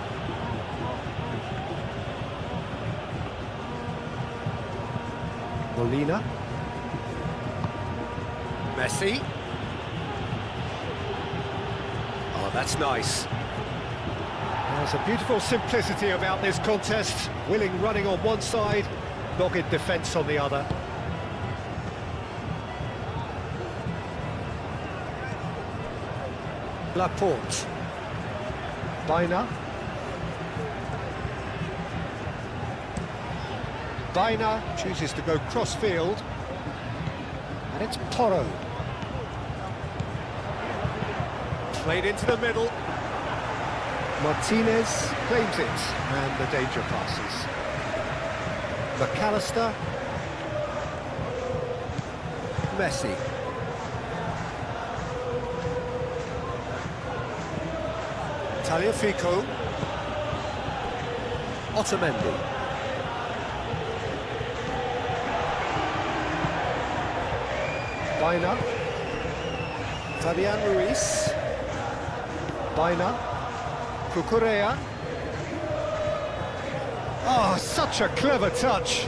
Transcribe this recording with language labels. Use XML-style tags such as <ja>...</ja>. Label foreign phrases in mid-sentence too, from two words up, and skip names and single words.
<en>Molina. Messi. Oh, that's nice. There's a beautiful simplicity about this contest. Willing running on one side, dogged defence on the other. Laporte. Baina. Baina chooses to go cross-field. And it's Porro. Played into the middle. Martinez claims it, and the danger passes. McAllister. Messi. Tagliafico. Otamendi. Baina. Fabian Ruiz. Baina. Cucurella. Oh, such a clever touch.</en>